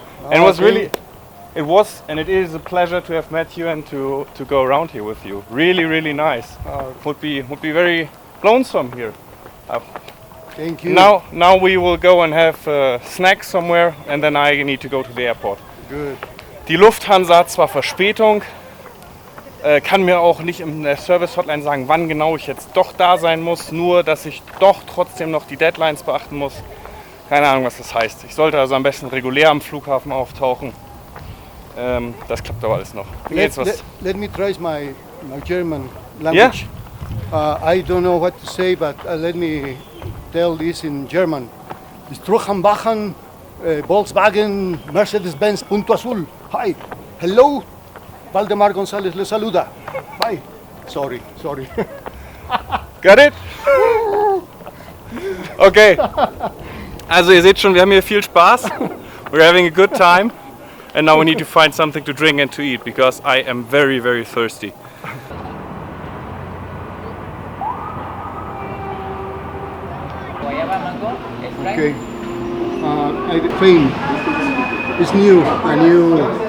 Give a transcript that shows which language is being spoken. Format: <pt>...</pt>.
<en>And it was and it is a pleasure to have met you and to go around here with you. Really, really nice. Would be very lonesome here. Thank you. Now we will go and have snacks somewhere, and then I need to go to the airport. Good.</en> <de>Die Lufthansa hat zwar Verspätung, kann mir auch nicht in der Service-Hotline sagen, wann genau ich jetzt doch da sein muss, nur dass ich doch trotzdem noch die Deadlines beachten muss. Keine Ahnung, was das heißt. Ich sollte also am besten regulär am Flughafen auftauchen. Das klappt aber alles noch.</de> <en>Let me try my German language. Yeah? I don't know what to say, but let me tell this in German. Struchenbachen, Volkswagen, Mercedes-Benz, Punto Azul. Hi, hello, Waldemar González</en> <es>le saluda.</es> <en>Bye. Sorry. Got it? Okay.</en> <de>Also ihr seht schon, wir haben hier viel Spaß.</de> <en>We're having a good time. And now we need to find something to drink and to eat, because I am very, very thirsty. Okay. Fame. It's new. A new</en>